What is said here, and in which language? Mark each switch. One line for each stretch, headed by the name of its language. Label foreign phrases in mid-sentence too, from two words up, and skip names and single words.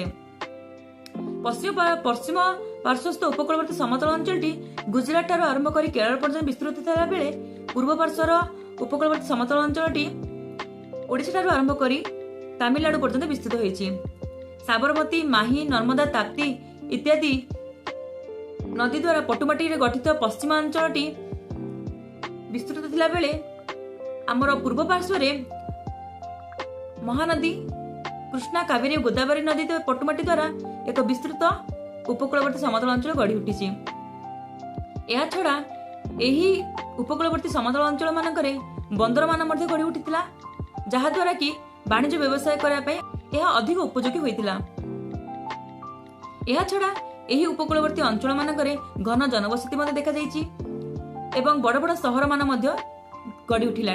Odia: ପଶ୍ଚିମ ପାର୍ଶ୍ୱସ୍ଥ ଉପକୂଳବର୍ତ୍ତୀ ସମତଳ ଅଞ୍ଚଳଟି ଗୁଜରାଟ ଠାରୁ ଆରମ୍ଭ କରି କେରଳ ପର୍ଯ୍ୟନ୍ତ ବିସ୍ତୃତ ଥିଲା ବେଳେ ପୂର୍ବ ପାର୍ଶ୍ୱର ଉପକୂଳବର୍ତ୍ତୀ ସମତଳ ଅଞ୍ଚଳଟି ଓଡିଶା ଠାରୁ ଆରମ୍ଭ କରି ତାମିଲନାଡୁ ପର୍ଯ୍ୟନ୍ତ ବିସ୍ତୃତ ହୋଇଛି। ସାବରମତୀ, ମାହୀ, ନର୍ମଦା, ତାପ୍ତୀ ଇତ୍ୟାଦି ନଦୀ ଦ୍ୱାରା ପଟୁମାଟି ରେ ଗଠିତ ପଶ୍ଚିମାଞ୍ଚଳଟି ବିସ୍ତୃତ ଥିଲା ବେଳେ ଆମର ପୂର୍ବ ପାର୍ଶ୍ୱ ରେ ମହାନଦୀ କୃଷ୍ଣା, କାବେରୀ, ଗୋଦାବରୀ ନଦୀ ପଟୁମାଟି ଦ୍ୱାରା ଏକ ବିସ୍ତୃତ ଉପକୂଳବର୍ତ୍ତୀ ସମତଳ ଅଞ୍ଚଳ ଗଢି ଉଠିଛି। ଏହା ଛଡା ଏହି ଉପକୂଳବର୍ତ୍ତୀ ସମତଳ ଅଞ୍ଚଳ ମାନଙ୍କରେ ବନ୍ଦର ମାନ ମଧ୍ୟ ଗଢି ଉଠିଥିଲା, ଯାହାଦ୍ୱାରା କି ବାଣିଜ୍ୟ ବ୍ୟବସାୟ କରିବା ପାଇଁ ଏହା ଅଧିକ ଉପଯୋଗୀ ହୋଇଥିଲା। ଏହା ଛଡା ଏହି ଉପକୂଳବର୍ତ୍ତୀ ଅଞ୍ଚଳ ମାନଙ୍କରେ ଘନ ଜନବସତି ମଧ୍ୟ ଦେଖାଯାଇଛି ଏବଂ ବଡ ବଡ ସହର ମାନ ମଧ୍ୟ ଗଢି ଉଠିଲାଣି।